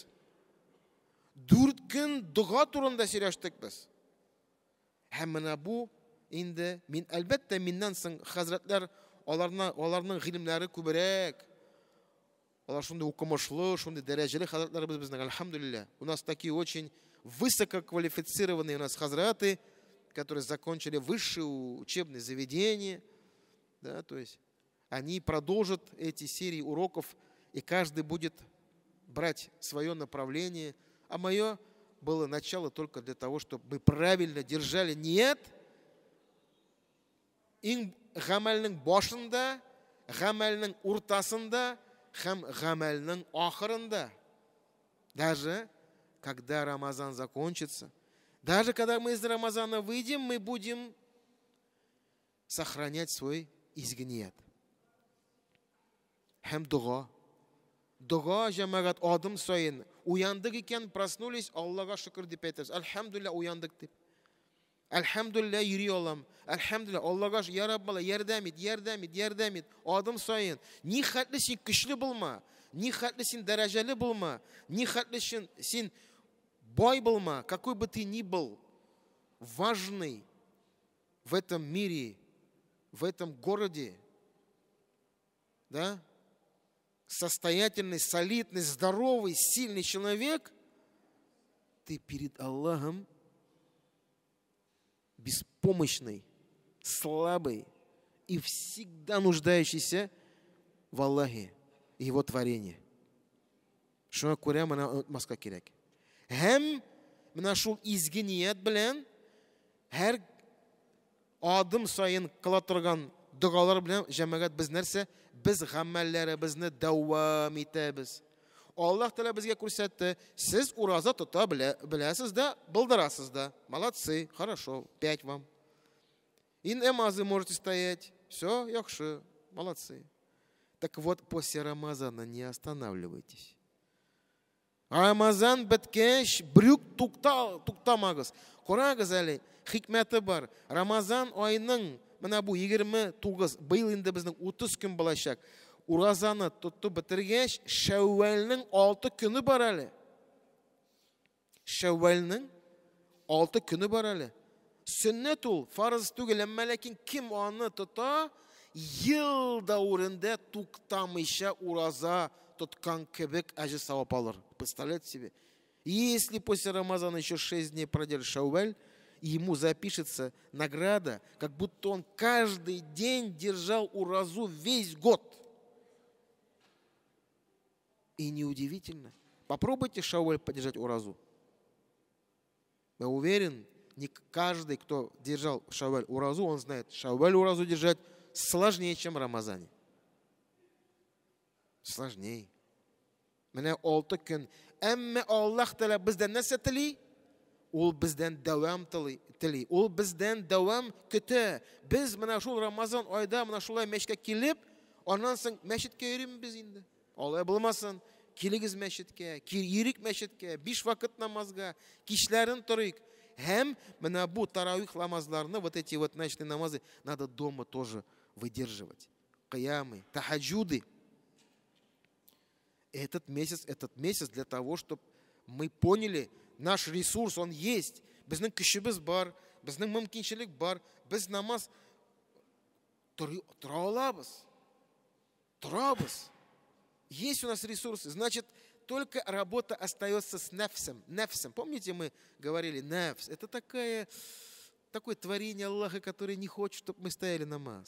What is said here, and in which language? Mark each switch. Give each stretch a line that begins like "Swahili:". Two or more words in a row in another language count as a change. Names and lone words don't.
Tatar: 4 көн дуга турында сөйләштек без. Һәм менә бу инде мин әлбәттә миннән соң хәзрәтләр аларның гыйлемләре күбрәк. Алар шундый укымышлы, шундый дәрәҗәле хәзрәтләребез безнең, альхамдулилля.
Russian: У нас такие очень высококвалифицированные у нас хазраты, которые закончили высшие учебные заведения. Да, то есть они продолжат эти серии уроков, и каждый будет брать свое направление. А мое было начало только для того, чтобы мы правильно держали ният.
Tatar: Иң гамәлнең башында, гамәлнең уртасында, һәм гамәлнең ахырында.
Russian: Даже когда Рамазан закончится, даже когда мы из Рамазана выйдем, мы будем сохранять свой
Tatar: изге ният. Һәм дуга. Дуга җәмәгать адым сайын уяндык икән, проснулись, Аллаһка шөкер дип әйтәбез. Альхамдулилля, уяндык дип. Альхамдулилля, йөри алам. Альхамдулилля, Аллаһка я Раббала, ярдәм ит. Адым сайын. Ни хәтле син көчле булма, ни хәтле син дәрәҗәле булма, ни хәтле син бай булма, какой бы ты ни был важный в этом мире, в этом городе, да? Состоятельный, солидный, здоровый, сильный человек, ты перед Аллахом беспомощный, слабый и всегда нуждающийся в Аллахе и Его творении. Шуңа күрә моны онытмаска кирәк. Һәм менә шул изге ният белән һәр адым сайын кыла торган дугалар белән җәмәгать без нәрсә? Biz гамәлләребезне дәвам итәбез. Аллаһ Тәгалә безгә күрсәтте, сез ураза тота беләсез дә, булдырасыз да.
Russian: Молодцы, хорошо, 5 вам. И намазы можете стоять. Все, яхшы, молодцы. Так вот, после Рамазана не останавливайтесь.
Tatar: Рамазан беткәч, брюк туктамагыз. Карагыз әле, хикмәте бар. Рамазан айының менә бу 29, быел инде безнең 30 көн булачак. Уразаны тотып бетергәч, Шәввалның 6 көне бар әле. Шәввалның 6 көне бар әле. Сөннәт ул, фарыз түгел, әмма ләкин кем аны тота, ел дәврендә туктамыйча ураза тоткан кебек әҗр савап алыр.
Russian: Представляете себе? Если после Рамазана еще 6 дней проделает Шәвваль, ему запишется награда, как будто он каждый день держал уразу весь год. И неудивительно. Попробуйте Шауаль поддержать уразу. Я уверен, не каждый, кто держал Шауаль уразу, он знает, Шауаль уразу держать сложнее, чем в Рамазане. Сложнее.
Tatar: Менә 6 көн. Әмма Аллаһ Тәгалә бездән нәрсә тели? Ул бездән дәвам тели. Ул бездән дәвам көтә. Без менә шул Рамазан айда менә шулай мәчеткә килеп, аннан соң мәчеткә йөрибез без инде. Алай булмасын. Килегез мәчеткә, йөрик мәчеткә, 5 вакыт намазга, кичләрен торыйк. Һәм менә бу таравих намазларны,
Russian: вот эти вот ночные намазы, надо дома тоже выдерживать. Кыямы, тахаджуды. Этот месяц для того, чтобы мы поняли, наш ресурс, он есть.
Tatar: Безнең көчебез бар, безнең мөмкинчелек бар, без намаз тора алабыз. Торабыз.
Russian: Есть у нас ресурсы. Значит, только работа остается с нефсом. Нефсом. Помните, мы говорили, нефс. Это такое творение Аллаха, которое не хочет, чтобы мы стояли намаз.